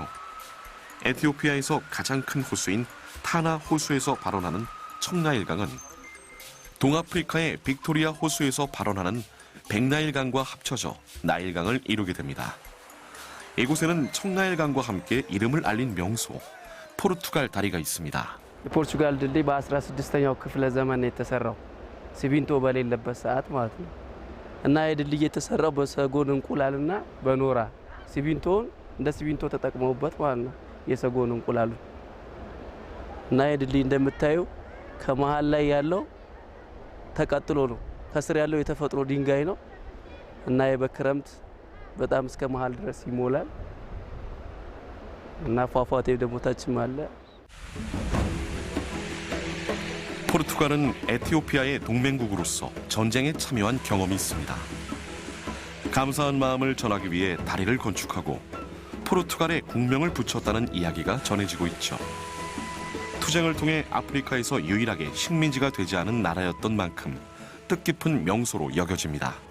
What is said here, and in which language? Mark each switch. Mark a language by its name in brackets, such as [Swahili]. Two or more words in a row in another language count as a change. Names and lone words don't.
[Korean] 에티오피아에서 가장 큰 호수인 타나 호수에서 발원하는 청나일강은 동아프리카의 빅토리아 호수에서 발원하는 백나일강과 합쳐져 나일강을 이루게 됩니다. 이곳에는 청나일강과 함께 이름을 알린 명소 포르투갈 다리가 있습니다. [Amharic] የፖርቹጋል ድልድይ በ16ኛው ክፍለ ዘመን የተሰራው ሲሚንቶ በሌለበት ሰዓት ማለት ነው እና የድልድይ የተሰራው በሰጎን እንቁላልና በኖራ ሲሚንቶን እንደ ሲሚንቶ ተጠቅመውበት ማለት ነው የሰጎን እንቁላሉ እና የድልድይ እንደምታዩ ከመሃል ላይ ያለው ተቀጥሎ ነው ከስር ያለው የተፈጥሮ ድንጋይ ነው እና በክረምት በጣም እስከ መሃል ድረስ ይሞላል እና ፏፏቴ ደግሞ ታችም አለ። [Korean] 포르투갈은 에티오피아의 동맹국으로서 전쟁에 참여한 경험이 있습니다. 감사한 마음을 전하기 위해 다리를 건축하고 포르투갈의 국명을 붙였다는 이야기가 전해지고 있죠. 투쟁을 통해 아프리카에서 유일하게 식민지가 되지 않은 나라였던 만큼 뜻깊은 명소로 여겨집니다.